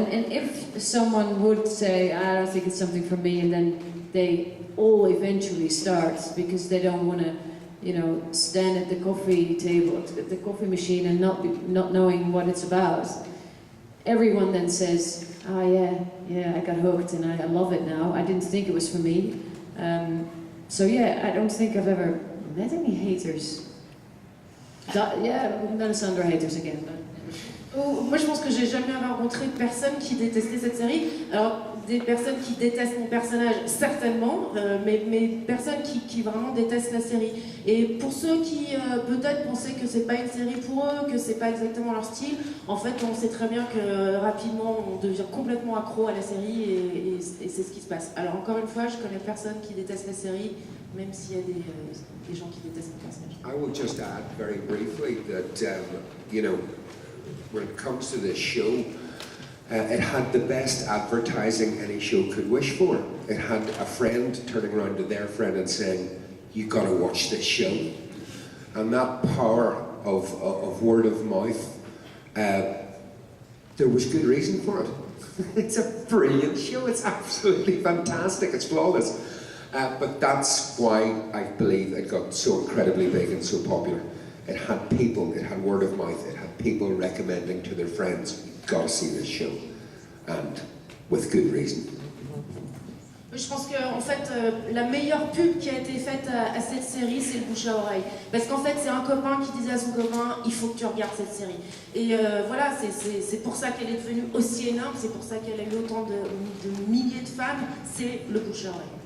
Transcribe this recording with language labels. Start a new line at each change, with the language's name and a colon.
English: And if someone would say, I don't think it's something for me, and then they all eventually start because they don't want to, you know, stand at the coffee table, at the coffee machine, and not knowing what it's about. Everyone then says, oh yeah, I got hooked and I love it now. I didn't think it was for me. So yeah, I don't think I've ever met any haters. Yeah, I'm gonna sound haters again.
French: Moi je pense que j'ai jamais rencontré de personnes qui détestaient cette série. Alors des personnes qui détestent mon personnage certainement, mais personnes qui vraiment détestent la série. Et pour ceux qui peut-être pensaient que c'est pas une série pour eux, que c'est pas exactement leur style, en fait on sait très bien que rapidement on devient complètement accro à la série et c'est ce qui se passe. Alors encore une fois, je connais personne qui déteste la série, même s'il y a des gens qui détestent mon personnage.
English: I will just add very briefly that, you know, when it comes to this show, it had the best advertising any show could wish for. It had a friend turning around to their friend and saying, you gotta watch this show. And that power of word of mouth, there was good reason for it. It's a brilliant show, it's absolutely fantastic, it's flawless. But that's why I believe it got so incredibly big and so popular. It had people, it had word of mouth, it had people recommending to their friends, you've got to see this show, and with good reason.
French: Je pense que en fait, la meilleure pub qui a été faite à cette série, c'est le bouche à oreille. Parce qu'en fait, c'est un copain qui disait à son copain, il faut que tu regardes cette série. Et voilà, c'est pour ça qu'elle est devenue aussi énorme, c'est pour ça qu'elle a eu autant de milliers de fans, c'est le bouche à oreille.